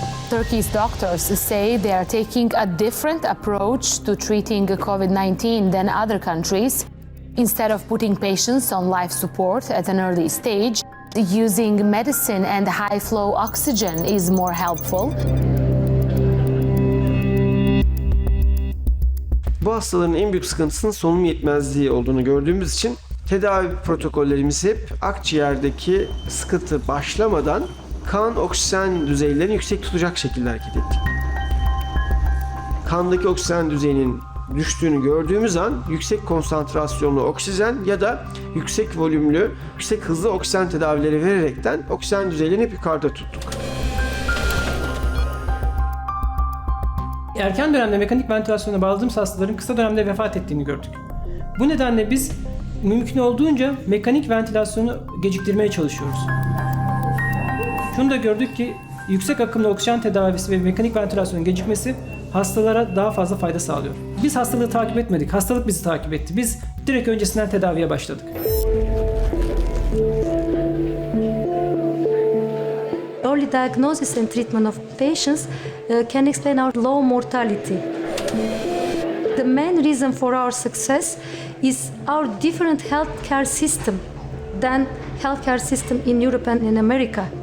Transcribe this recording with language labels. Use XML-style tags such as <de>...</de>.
<en>Turkey's doctors say they are taking a different approach to treating COVID-19 than other countries. Instead of putting patients on life support at an early stage, using medicine and high-flow oxygen is more helpful.</en> <tr>Bu hastaların en büyük sıkıntısının solunum yetmezliği olduğunu gördüğümüz için tedavi protokollerimiz hep akciğerdeki sıkıntı başlamadan kan oksijen düzeylerini yüksek tutacak şekilde hareket ettik. Kandaki oksijen düzeyinin düştüğünü gördüğümüz an yüksek konsantrasyonlu oksijen ya da yüksek volümlü, yüksek hızlı oksijen tedavileri vererekten oksijen düzeylerini hep yukarıda tuttuk. Erken dönemde mekanik ventilasyona bağladığımız hastaların kısa dönemde vefat ettiğini gördük. Bu nedenle biz mümkün olduğunca mekanik ventilasyonu geciktirmeye çalışıyoruz. Şunu da gördük ki yüksek akımlı oksijen tedavisi ve mekanik ventilasyonun gecikmesi hastalara daha fazla fayda sağlıyor. Biz hastalığı takip etmedik, hastalık bizi takip etti. Biz direkt öncesinden tedaviye başladık.</tr> <en>Early diagnosis and treatment of patients can explain our low mortality. The main reason for our success is our different healthcare system than healthcare system in Europe and in America.</en>